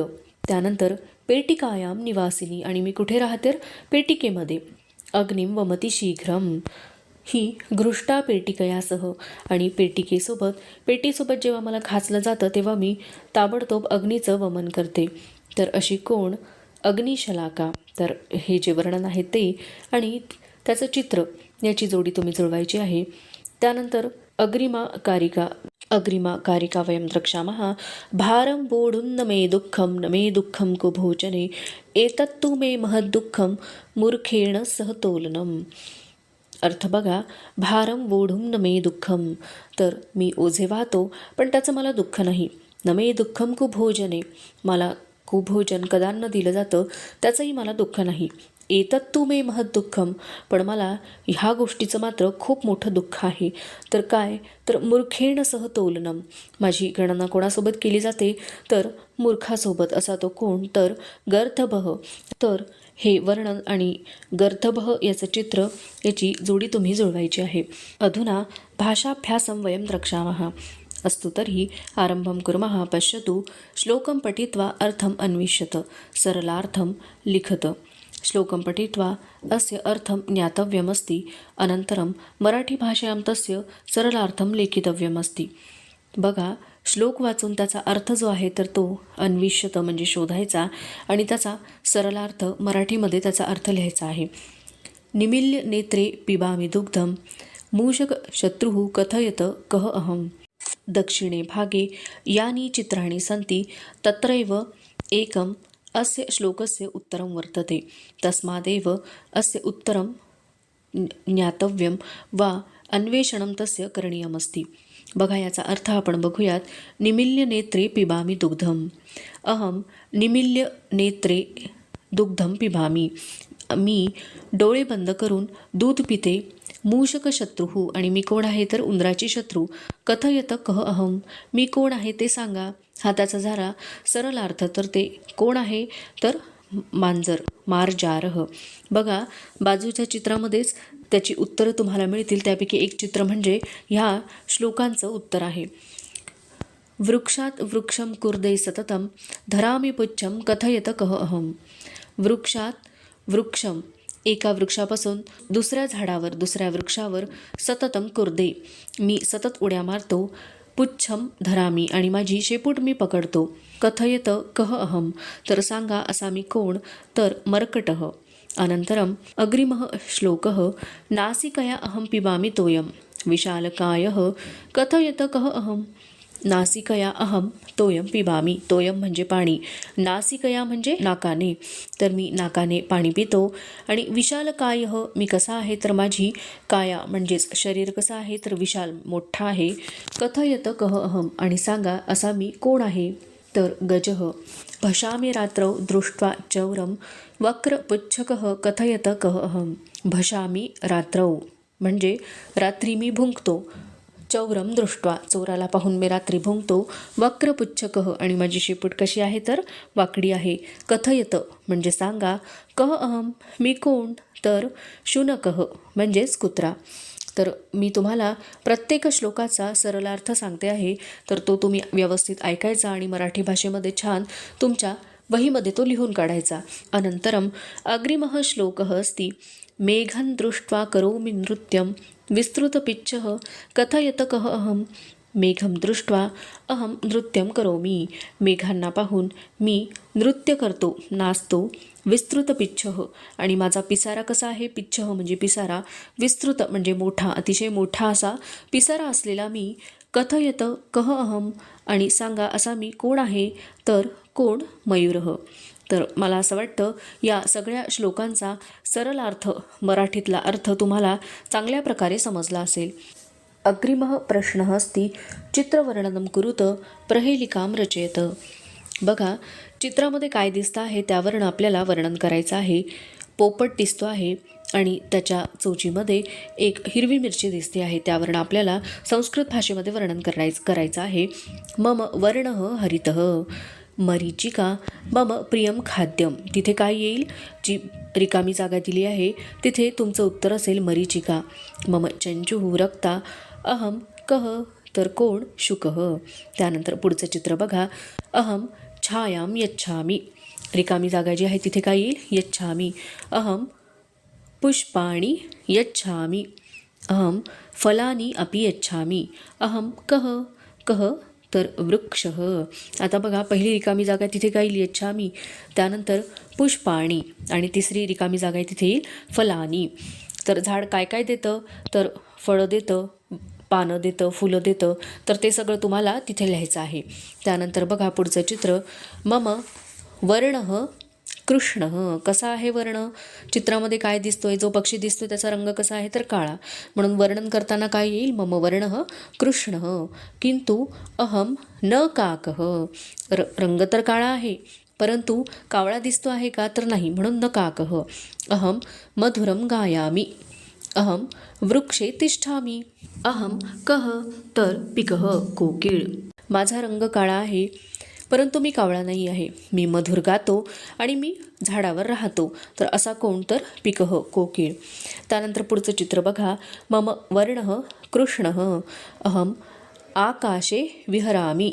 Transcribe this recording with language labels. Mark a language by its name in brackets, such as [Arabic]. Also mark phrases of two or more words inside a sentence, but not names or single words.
[Marathi] त्यानंतर [Sanskrit] पेटिकायाम निवासिनी, [Marathi] आणि मी कुठे राहते पेटिकेमध्ये. [Sanskrit] अग्निम वमती शीघ्रम, ही घृष्टा पेटिकयासह, [Marathi] आणि पेटीसोबत जेव्हा मला खाचलं जातं तेव्हा मी ताबडतोब अग्नीचं वमन करते. तर अशी कोण अग्निशलाका. तर हे जे वर्णन आहे ते आणि त्याचं चित्र याची जोडी तुम्ही जुळवायची आहे. [Sanskrit] त्यानंतर अग्रिमा कारिका वयं द्रक्ष्यामः. भारं वोढुं न मे दुःखं कुभोजने, एतत्तु मे महद्दुःखं मूर्खेण सह तोलनम्. [Marathi] अर्थ बघा, [Sanskrit] भारं वोढुं न मे दुःखम, [Marathi] तर मी ओझे वाहतो पण त्याचं मला दुःख नाही. [Sanskrit] न मे दुःखम कुभोजने, [Marathi] मला कुभोजन कदान्न दिलं जातं त्याचंही मला दुःख नाही. [Sanskrit] एतत्तु मे महत् दुःखम, [Marathi] पण मला ह्या गोष्टीचं मात्र खूप मोठं दुःख आहे. तर काय, तर [Sanskrit] मूर्खेण सह तोलनम, [Marathi] माझी गणना कोणासोबत केली जाते तर मूर्खासोबत. असा तो कोण, तर गर्थभः. तर हे वर्णन आणि गर्थभः याचं चित्र याची जोडी तुम्ही जुळवायची आहे. [Sanskrit] अधुना भाषाभ्यासं वयं द्रक्ष्यामः. अस्तु तर्हि आरम्भं कुर्मः. पश्यतु, श्लोकं पठित्वा अर्थम् अन्विष्यत, सरलार्थं लिखत. श्लोकं पठित्वा अस्य अर्थं ज्ञातव्यमस्ति, अनन्तरं मराठी भाषायां तस्य सरलार्थं लेखितव्यमस्ति. [Marathi] बघा, श्लोक वाचून त्याचा अर्थ जो आहे तर तो अन्विष्यत म्हणजे शोधायचा, आणि त्याचा सरलार्थ मराठीमध्ये त्याचा अर्थ लिहायचा आहे. [Sanskrit] निमील्य नेत्रे पिबामि दुग्धं, मूषक शत्रुः कथयत कः अहं. दक्षिणे भागे यानि चित्राणि सन्ति तत्रैव एकम् अस्य श्लोकस्य उत्तरं वर्तते. तस्मादेव अस्य उत्तरं ज्ञातव्यं वा अन्वेषणं तस्य करणीयमस्ति. [Marathi] बघा, याचा अर्थ आपण बघूयात. [Sanskrit] निमील्य नेत्रे पिबामि दुग्धम, अहम निमील्य नेत्रे दुग्धम पिबामी, [Marathi] मी डोळे बंद करून दूध पिते. [Sanskrit] मूषक शत्रुः, [Marathi] आणि मी कोण आहे तर उंदराची शत्रू. [Sanskrit] कथयत कः अहम, [Marathi] मी कोण आहे ते सांगा. हा त्याचा झाला सरळ अर्थ. तर ते कोण आहे तर मांजर, मार्जारः. बघा, बाजूच्या चित्रामध्येच त्याची उत्तरं तुम्हाला मिळतील. त्यापैकी एक चित्र म्हणजे ह्या श्लोकांचं उत्तर आहे. [Sanskrit] वृक्षात वृक्षं कुर्दे सततं, धरामि पुच्छं कथयत कः अहम. वृक्षात वृक्षम, [Marathi] एका वृक्षापासून दुसऱ्या वृक्षावर, [Sanskrit] सततम कुर्दे, [Marathi] मी सतत उड्या मारतो. [Sanskrit] पुच्छम धरामी, [Marathi] आणि माझी शेपूट मी पकडतो. [Sanskrit] कथयत कः अहम, [Marathi] तर सांगा असा मी कोण, तर मर्कटः. [Sanskrit] अनन्तरम् अग्रिमः श्लोकः. नासिकया अहं पिबामि तोयं, विशालकायः कथयत कः अहम. नासिकया अहम तोयम पिबामी, [Marathi] तोयम म्हणजे पाणी, नासिकया म्हणजे नाकाने, तर मी नाकाने पाणी पितो. आणि विशालकायः, मी कसा आहे तर माझी काया म्हणजेच शरीर कसं आहे तर विशाल मोठा आहे. [Sanskrit] कथयत कः अहम, [Marathi] आणि सांगा असा मी कोण आहे तर गजः. [Sanskrit] भशामि रात्रौ दृष्ट्वा चौरं, वक्रपुच्छकः कथयत कः अहम. भशामि रात्रौ [Marathi] म्हणजे रात्री मी भुंकतो. [Sanskrit] चौरम दृष्ट्वा, [Marathi] चोराला पाहून मी रात्री भुंकतो. वक्रपुच्छकः, आणि माझी शेपूट कशी आहे तर वाकडी आहे. कथयत म्हणजे सांगा. [Sanskrit] कः अहम, [Marathi] मी कोण तर शुनकः म्हणजेच कुत्रा. तर मी तुम्हाला प्रत्येक श्लोकाचा सरलार्थ सांगते आहे, तर तो तुम्ही व्यवस्थित ऐकायचा आणि मराठी भाषेमध्ये छान तुमच्या वहीमध्ये तो लिहून काढायचा. [Sanskrit] अनंतरम अग्रिमः श्लोकः अस्ति. मेघं दृष्ट्वा करोमि नृत्यं, विस्तृतपिच्छः कथयत कः अहम. मेघं दृष्ट्वा अहम नृत्यं करोमि, [Marathi] मेघांना पाहून मी नृत्य करतो, नाचतो. विस्तृतपिच्छः, आणि माझा पिसारा कसा आहे, पिच्छः म्हणजे पिसारा, विस्तृत म्हणजे मोठा, अतिशय मोठा असा पिसारा असलेला मी. [Sanskrit] कथयत कः अहम, [Marathi] आणि सांगा असा मी कोण आहे तर कोण मयूरः. तर मला असं वाटतं या सगळ्या श्लोकांचा सरळ अर्थ, मराठीतला अर्थ तुम्हाला चांगल्या प्रकारे समजला असेल. [Sanskrit] अग्रिमः प्रश्नः अस्ति. चित्रवर्णनं कुरुत प्रहेलिकां रचयत. [Marathi] बघा, चित्रामध्ये काय दिसतं आहे त्यावरनं आपल्याला वर्णन करायचं आहे. पोपट दिसतो आहे आणि त्याच्या चोचीमध्ये एक हिरवी मिरची दिसते आहे. त्यावरनं आपल्याला संस्कृत भाषेमध्ये वर्णन करायचं आहे. [Sanskrit] मम वर्णः हरितः, मरीचिका मम प्रियम खाद्यम. [Marathi] तिथे काय येईल? जी रिकामी जागा दिली आहे तिथे तुमचं उत्तर असेल मरीचिका. [Sanskrit] मम चंचुः रक्ता अहम कः, [Marathi] तर कोण? शुकः. त्यानंतर पुढचं चित्र बघा. [Sanskrit] अहम छायाम यच्छामी. [Marathi] रिकामी जागा जी आहे तिथे काय येईल? [Sanskrit] यच्छामी. अहम पुष्पाणि यच्छामी. अहम फलानी अपि यच्छामी. अहम कः, कः, तर वृक्षः. [Marathi] आता बघा, पहिली रिकामी जागा तिथे काय येईल? यच्छामी. त्यानंतर पुष्पाणी आणि तिसरी रिकामी जागा आहे तिथे येईल फलानी. तर झाड काय काय देतं? तर फळं देतं, पानं देतं, फुलं देतं. तर ते सगळं तुम्हाला तिथे लिहायचं आहे. त्यानंतर बघा पुढचं चित्र. मम वर्णः कृष्णः. कसा आहे वर्ण? चित्रामध्ये काय दिसतोय? जो पक्षी दिसतोय त्याचा रंग कसा आहे? तर काळा. म्हणून वर्णन करताना काय येईल? [Sanskrit] मम वर्णः कृष्णः किंतु अहम न काकः. [Marathi] रंग तर काळा आहे परंतु कावळा दिसतो आहे का? तर नाही, म्हणून [Sanskrit] न काकः. अहम मधुरम गायामी. अहम वृक्षे तिष्ठामी. अहम कः, [Marathi] तर पिकः कोकिळ. माझा रंग काळा आहे परंतु मी कावळा नाही आहे. मी मधुर गातो आणि मी झाडावर राहतो. तर असा कोण? तर पिकः कोकिळ. त्यानंतर पुढचं चित्र बघा. [Sanskrit] मम वर्णः कृष्णः अहम आकाशे विहरामी.